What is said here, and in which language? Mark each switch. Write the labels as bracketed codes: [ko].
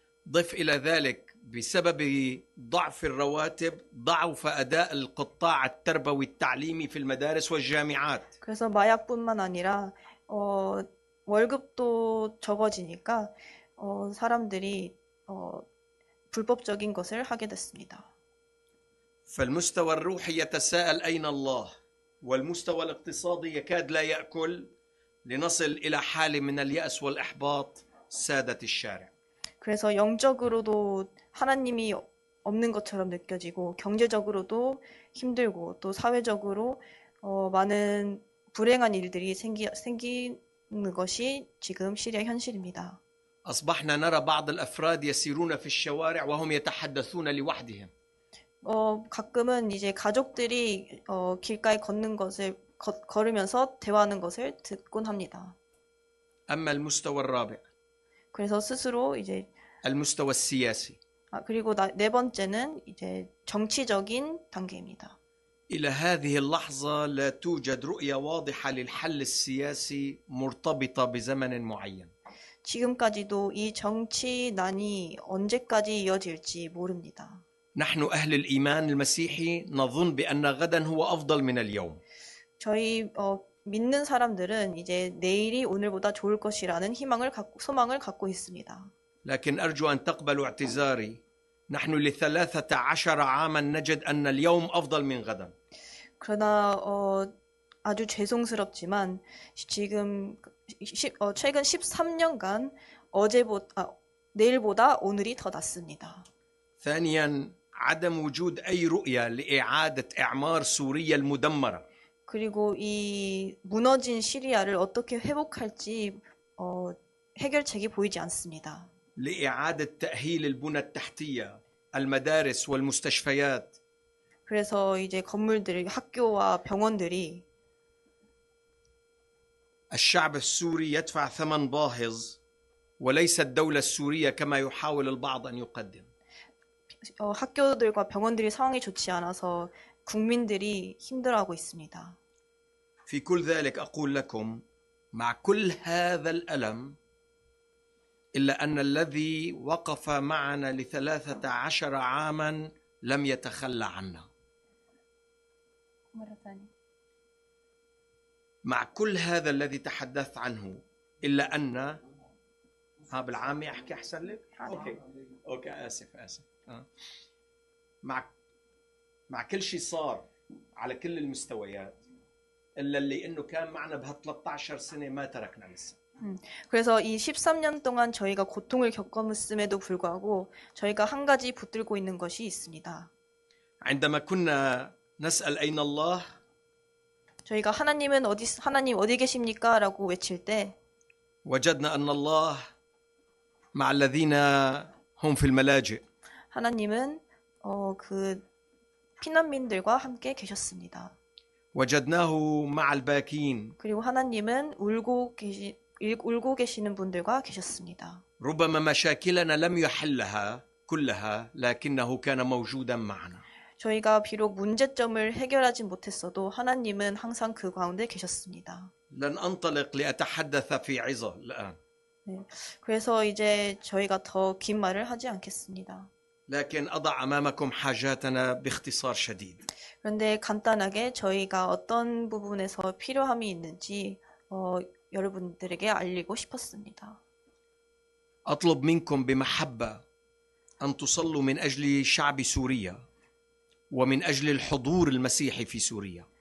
[ar] ضف إلى ذلك بسبب ضعف الرواتب ضعف أداء القطاع التربوي التعليمي في المدارس والجامعات. [ko] 그래서 마약뿐만 아니라 월급도 적어지니까 사람들이 불법적인 것을 하게 됐습니다. [ar] فالمستوى الروحي يتساءل أين الله، والمستوى الاقتصادي يكاد لا يأكل، لنصل إلى حالة من اليأس والإحباط سادة الشارع. [ko] 그래서 영적으로도 하나님이 없는 것처럼 느껴지고 경제적으로도 힘들고 또 사회적으로 많은 불행한 일들이 생기는 것이 지금 시리아 현실입니다. [ar] أصبحنا نرى بعض الأفراد يسيرون في الشوارع وهم يتحدثون لوحدهم. [ko] 가끔은 이제 가족들이 길가에 걷는 것을 걸으면서 대화하는 것을 듣곤 합니다. [ar] أما المستوى الرابع [ko] 그래서 스스로 이제 [ar] المستوى السياسي [ko] 그리고 네 번째는 이제 정치적인 단계입니다. [ar] إلى هذه اللحظة لا توجد رؤية واضحة للحل السياسي مرتبطة بزمن معين. [ko] 지금까지도 이 정치난이 언제까지 이어질지 모릅니다. [ar] نحن أهل الإيمان المسيحي نظن بأن غدا هو أفضل من اليوم. [ko] 저희 믿는 사람들은 이제 내일이 오늘보다 좋을 것이라는 소망을 갖고 있습니다. [ar] لكن أرجو أن تقبلوا اعتذاري. نحن ل13 عاما نجد أن اليوم أفضل من غدا. [ko] 그러나 아주 죄송스럽지만 지금 최근 13년간 내일보다 오늘이 더 낫습니다. [ar] ثانيا عدم وجود أي رؤية لإعادة إعمار سوريا المدمرة. [ko] 그리고 이 무너진 시리아를 어떻게 회복할지 해결책이 보이지 않습니다. [ar] لإعادة تأهيل البنى التحتية المدارس والمستشفيات. [ko] 그래서 이제 학교와 병원들이 [ar] الشعب السوري يدفع ثمن باهظ وليس الدولة السورية كما يحاول البعض أن يقدم. [ko] 학교들과 병원들이 상황이 좋지 않아서 국민들이 힘들어하고 있습니다. [ar] في كل ذلك أقول لكم مع كل هذا الألم إلا أن الذي وقف معنا ل13 عاما لم يتخلى عنا. مع كل هذا الذي تحدثت عنه إلا أن بالعامي أحكي أحسن لك؟ أوكي آسف مع كل شيء صار على كل المستويات إلا اللي إنه كان معنا بها13 سنة ما تركنا لسه. [ko] 그래서 이 13년 동안 저희가 고통을 겪었음에도 불구하고 저희가 한 가지 붙들고 있는 것이 있습니다. [ar] عندما كنا نسأل أين الله [ko] 저희가 하나님 어디 계십니까? 라고 외칠 때 [ar] وجدنا أن الله مع الذين هم في الملاجئ. [ko] 하나님은 그 피난민들과 함께 계셨습니다. [ar] وجدناه مع الباكين. [ko] 그리고 하나님은 울고 계시는 분들과 계셨습니다. [ar] ربما مشاكلنا لم يحلها كلها لكنه كان موجودا معنا. [ko] 저희가 비록 문제점을 해결하지 못했어도 하나님은 항상 그 가운데 계셨습니다. [ar] لن أنطلق لأتحدث في عظة الآن. [ko] 그래서 이제 저희가 더 긴 말을 하지 않겠습니다. [ar] لكن أضع أمامكم حاجاتنا باختصار شديد. [ko] 그런데 간단하게 저희가 어떤 부분에서 필요함이 있는지 여러분들에게 알리고 싶었습니다. [ar] أطلب منكم بمحبة أن تصلوا من أجل شعب سوريا ومن أجل الحضور المسيحي في سوريا.